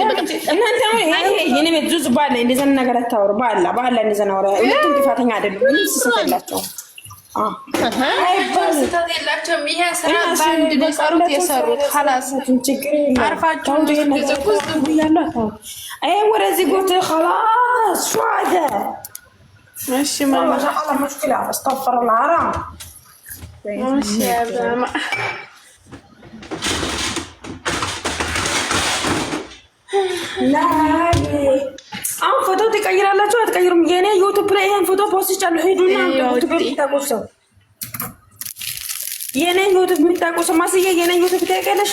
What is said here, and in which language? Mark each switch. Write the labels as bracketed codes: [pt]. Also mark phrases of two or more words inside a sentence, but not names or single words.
[am] እናንተ የኔ ቤት ዙዝ ባለ እንደዛ ነገር አታወሩ። ባላ እንደዛ ነው። ሁለቱም ጥፋተኛ አይደሉም። ምንም ስህተት የላቸውም። የላቸውም። ይሄ ስራ ባንድ ነው የሰሩት خلاص ችግር የለም። አርፋችሁ ወደዚህ ጎት [ar] خلاص شو هذا [am] እሺ ማማ [ar] الله مشكلة استغفر الله حرام [am] እሺ ያዛማ لا አሁን ፎቶ ትቀይራላችሁ አትቀይሩም? የኔ ዩቲዩብ ላይ ይሄን ፎቶ ፖስት አለ። ሄዱና ዩቲዩብ የምታቆሰው የኔ ዩቲዩብ የምታቆሰው ማስዬ የኔ ዩቲዩብ ታውቂያለሽ?